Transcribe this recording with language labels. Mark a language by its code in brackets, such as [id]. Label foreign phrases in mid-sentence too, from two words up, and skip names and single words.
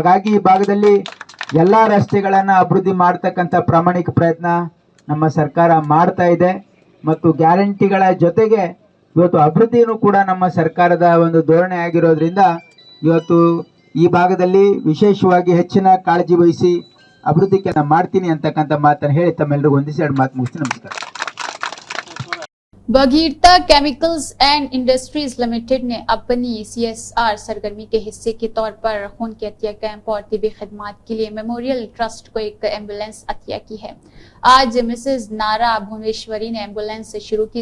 [kn] ಹಾಗಾಗಿ ಈ ಭಾಗದಲ್ಲಿ ಎಲ್ಲ ರಸ್ತೆಗಳನ್ನು ಅಭಿವೃದ್ಧಿ ಮಾಡ್ತಕ್ಕಂಥ ಪ್ರಾಮಾಣಿಕ ಪ್ರಯತ್ನ ನಮ್ಮ ಸರ್ಕಾರ ಮಾಡ್ತಾ ಇದೆ ಮತ್ತು ಗ್ಯಾರಂಟಿಗಳ ಜೊತೆಗೆ ಇವತ್ತು ಅಭಿವೃದ್ಧಿನೂ ಕೂಡ ನಮ್ಮ ಸರ್ಕಾರದ ಒಂದು ಧೋರಣೆ ಆಗಿರೋದ್ರಿಂದ ಇವತ್ತು ಈ ಭಾಗದಲ್ಲಿ ವಿಶೇಷವಾಗಿ ಹೆಚ್ಚಿನ ಕಾಳಜಿ ವಹಿಸಿ ಅಭಿವೃದ್ಧಿ ಕೆಲಸ ಮಾಡ್ತೀನಿ ಅಂತಕ್ಕಂಥ ಮಾತನ್ನು ಹೇಳಿ ತಮ್ಮೆಲ್ಲರಿಗೂ ಒಂದಿಸಿ ಎರಡು ಮಾತು ಮುಗಿಸ್ತೀನಿ. ನಮಸ್ಕಾರ. [ur] بگھیرتا کیمیکلز اینڈ انڈسٹریز لمیٹڈ نے اپنی CSR سرگرمی کے حصے کے طور پر خون کے عطیہ کیمپ اور طبی خدمات کے لیے میموریل ٹرسٹ کو ایک ایمبولینس عطیہ کی ہے. آج مسز نارا بھونیشوری نے ایمبولینس شروع کی.